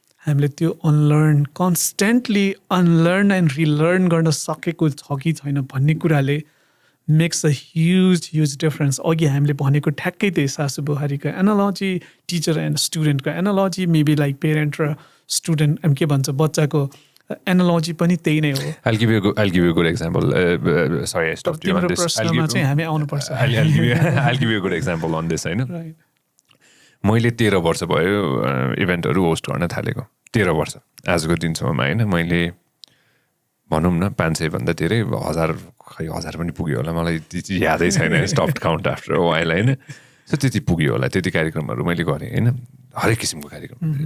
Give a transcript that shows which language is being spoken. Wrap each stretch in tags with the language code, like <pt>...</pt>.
<ne>हामीले त्यो कन्स्टेन्टली unlearn and relearn गर्न सकेको छ कि छैन भन्ने कुराले</ne> <en>Makes a huge difference.</en> <ne>अघि हामीले भनेको ठ्याक्कै त्यही सासु बुहारीको analogy, teacher and स्टुडेन्टको analogy, maybe like parent र स्टुडेन्ट के भन्छ बच्चाको एनालोजी पनि त्यही नै हो.</ne> <en>I'll give you a good example. Sorry, I stopped you on this.</en> <ne>हामी आउनुपर्छ.</ne> <en>I'll give you a good example on this.</en> <ne>होइन मैले 13 वर्ष भयो इभेन्टहरू होस्ट गर्न थालेको. 13 वर्ष आजको दिनसम्ममा होइन मैले भनौँ न 500 भन्दा धेरै 1000 पनि पुग्यो होला, मलाई त्यति यादै छैन.</ne> <en>stop count after a while</en> <ne>होइन. सो त्यति पुग्यो होला. त्यति कार्यक्रमहरू मैले गरेँ होइन. हरेक किसिमको कार्यक्रम.</ne>